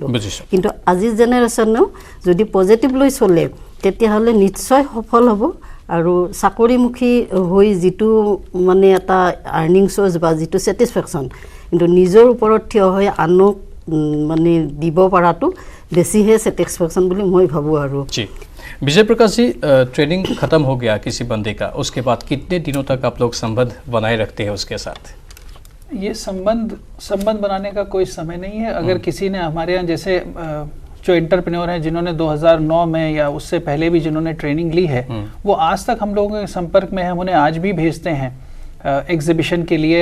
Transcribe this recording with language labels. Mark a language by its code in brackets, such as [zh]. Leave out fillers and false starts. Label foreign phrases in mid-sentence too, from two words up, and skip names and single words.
[as] কিন্তু আজিৰ জেনেৰেশ্যনেও যদি পজিটিভ লৈ চলে তেতিয়াহ'লে নিশ্চয় সফল হ'ব। আৰু চাকৰিমুখী হৈ যিটো মানে এটা [en] earning source [as] বা যিটো ছেটিছফেকশ্যন, কিন্তু নিজৰ ওপৰত থিয় হৈ আনক মানে দিব পৰাটো বেছিহে ছেটিছফেকশ্যন বুলি মই ভাবোঁ আৰু [hi] जी विजय प्रकाश जी, ट्रेनिंग खत्म हो गया किसी बंदे का, उसके बाद कितने दिनों तक आप लोग संबंध बनाए रखते हैं उसके साथ? ये संबंध बनाने का कोई समय नहीं है। अगर किसी ने हमारे यहाँ जैसे जो एंटरप्रेन्योर हैं जिन्होंने 2009 में या उससे पहले भी जिन्होंने ट्रेनिंग ली है, वो आज तक हम लोगों के संपर्क में है, हम उन्हें आज भी भेजते हैं एग्जीबिशन के लिए।